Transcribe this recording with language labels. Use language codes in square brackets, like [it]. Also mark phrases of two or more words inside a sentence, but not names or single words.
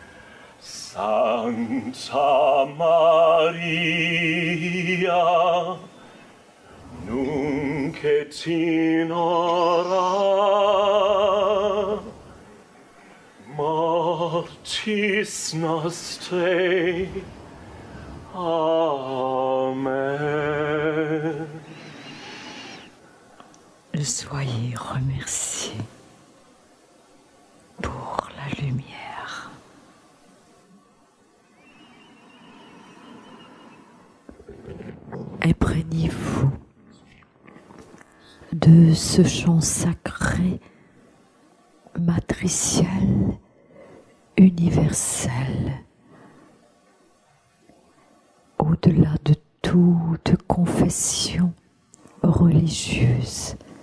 [la] Sancta Maria, nunc et in hora mortis nostrae. Amen. [fr] Soyez remerciés pour la lumière. Imprégnez-vous de ce chant sacré, matriciel, universel, au-delà de toute confession religieuse.